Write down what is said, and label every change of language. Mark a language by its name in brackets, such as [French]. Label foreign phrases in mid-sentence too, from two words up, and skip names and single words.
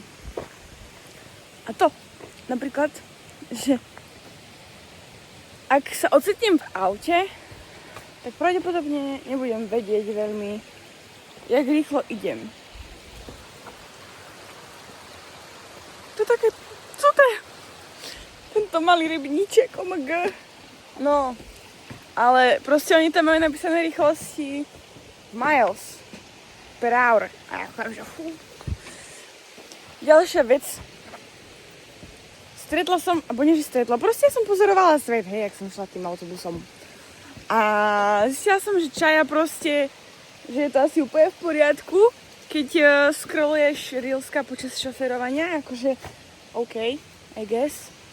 [Slovak] A to, napríklad, že ak sa ocitnem v aute, tak pravdepodobne nebudem vedieť veľmi, jak rýchlo idem. To je také, co to je? Tento malý rybníček, [English] oh my god. [Slovak] No, ale proste oni tam majú napísané rýchlosti [English] miles per hour. [Slovak] Ďalšia vec. Stretla som, proste som pozorovala svet, hej, jak som šla tým autobusom. A zistila som, že čaja proste, že je to asi úplne v poriadku, keď scrolluješ reelska počas šoferovania, akože OK, [English] I guess.